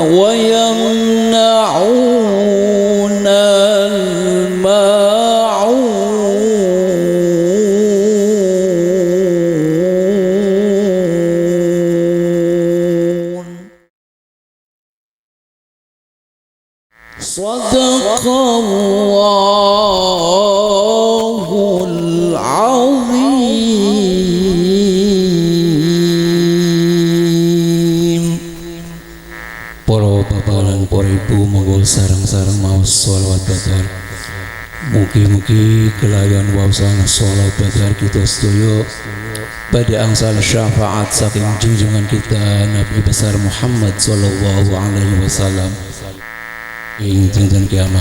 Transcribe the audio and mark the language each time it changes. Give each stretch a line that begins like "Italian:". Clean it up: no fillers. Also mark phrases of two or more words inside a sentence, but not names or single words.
Arabic: ويمنعون الماعون صدق الله العظيم.
Javanese: Para bapak lan para ibu monggo sareng-sareng maos sholawat badar. Mugi-mugi kelayan wawasan sholawat badar kita sedaya pada angsal syafaat saking junjungan kita Nabi besar Muhammad
Arabic: صلى الله عليه وسلم
Javanese: ing dinten kiamah.